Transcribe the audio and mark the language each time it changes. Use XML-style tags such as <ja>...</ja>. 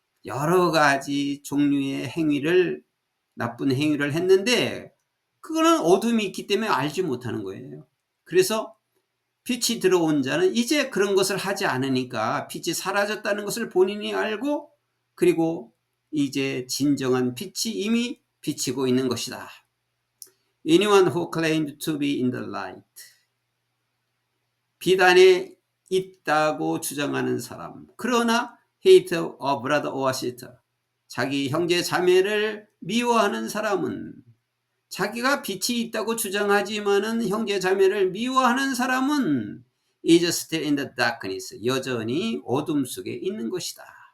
<ko>여러 가지 종류의 행위를, 나쁜 행위를 했는데 그거는 어둠이 있기 때문에 알지 못하는 거예요. 그래서 빛이 들어온 자는 이제 그런 것을 하지 않으니까 빛이 사라졌다는 것을 본인이 알고, 그리고 이제 진정한 빛이 이미 비치고 있는 것이다.</ko> <en>Anyone who claimed to be in the light.</en> <ko>빛 안에 있다고 주장하는 사람, 그러나</ko> <en>hate a brother or sister,</en> <ko>자기 형제 자매를 미워하는 사람은, 자기가 빛이 있다고 주장하지만은 형제 자매를 미워하는 사람은</ko> <en>is still in the darkness,</en> <ko>여전히 어둠 속에 있는 것이다.</ko>